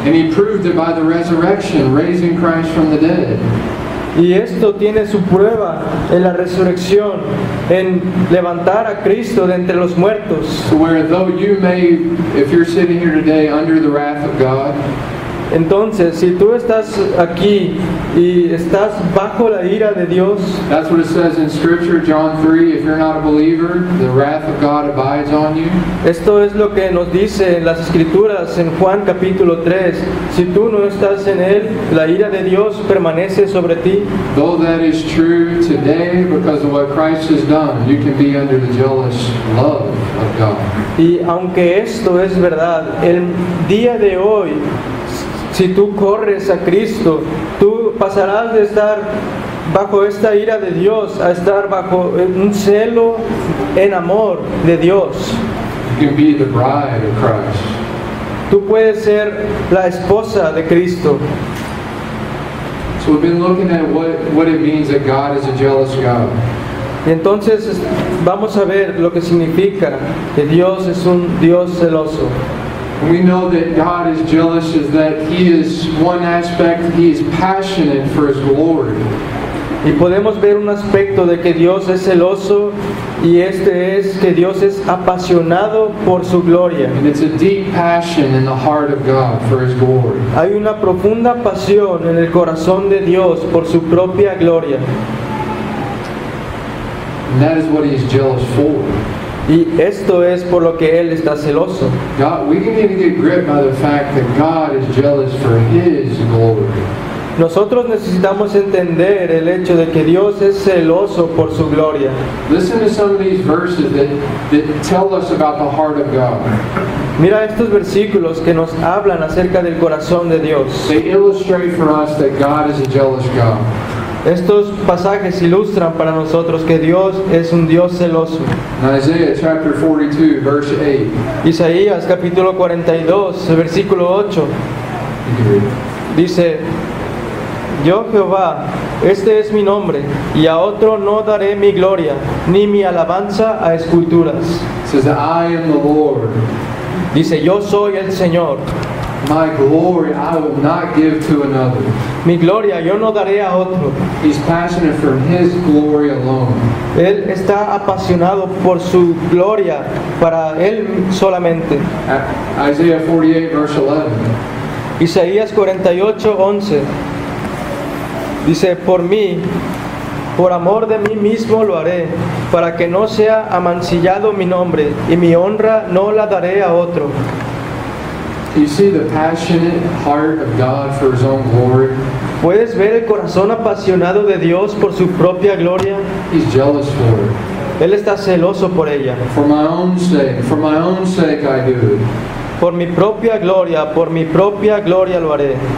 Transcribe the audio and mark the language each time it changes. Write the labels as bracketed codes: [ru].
[en] And He proved it by the resurrection, raising Christ from the dead. [es] Y esto tiene su prueba en la resurrección, en levantar a Cristo de entre los muertos. [en] So where though you may, if you're sitting here today under the wrath of God, [es] Entonces, si tú estás aquí y estás bajo la ira de Dios, [en] that's what it says in Scripture, John 3, if you're not a believer, the wrath of God abides on you. [es] esto es lo que nos dice en las Escrituras en Juan capítulo 3. Si tú no estás en Él, la ira de Dios permanece sobre ti. [en] Though that is true today, because of what Christ has done, you can be under the jealous love of God. [es] Y aunque esto es verdad, el día de hoy, si tú corres a Cristo, tú pasarás de estar bajo esta ira de Dios a estar bajo un celo en amor de Dios. [en] You can be the bride of Christ. [es] Tú puedes ser la esposa de Cristo. [en] So we've been looking at what it means that God is a jealous God. [es] Y entonces vamos a ver lo que significa que Dios es un Dios celoso. [en] And we know that God is jealous is that He is one aspect, He is passionate for His glory. [es] Y podemos ver un aspecto de que Dios es celoso, y este es que Dios es apasionado por su gloria. [en] And it's a deep passion in the heart of God for His glory. [es] Hay una profunda pasión en el corazón de Dios por su propia gloria. [en] And that is what He is jealous for. [es] Y esto es por lo que Él está celoso. [en] God, we need to get gripped by the fact that God is jealous for His glory. [es] Nosotros necesitamos entender el hecho de que Dios es celoso por su gloria. [en] Listen to some of these verses that tell us about the heart of God. [es] Mira estos versículos que nos hablan acerca del corazón de Dios. [en] They illustrate for us that God is a jealous God. [es] Estos pasajes ilustran para nosotros que Dios es un Dios celoso. [en] In Isaiah chapter 42, verse 8. [es] Isaías capítulo 42, versículo 8, [en] You can read it. [es] dice: Yo Jehová, este es mi nombre, y a otro no daré mi gloria, ni mi alabanza a esculturas. [en] It says that I am the Lord. [es] Dice: Yo soy el Señor. [en] My glory I will not give to another. [es] Mi gloria yo no daré a otro. [en] He's passionate for His glory alone. [es] Él está apasionado por su gloria, para Él solamente. [en] Isaiah 48, verse 11. [es] Isaías 48, 11. Dice: Por mí, por amor de mí mismo lo haré, para que no sea amancillado mi nombre, y mi honra no la daré a otro. [en] Do you see the passionate heart of God for His own glory? [es] ¿Puedes ver el corazón apasionado de Dios por su propia gloria? [en] He's jealous for it. [es] Él está celoso por ella. [en] For my own sake I do it. [es] Por mi propia gloria lo haré.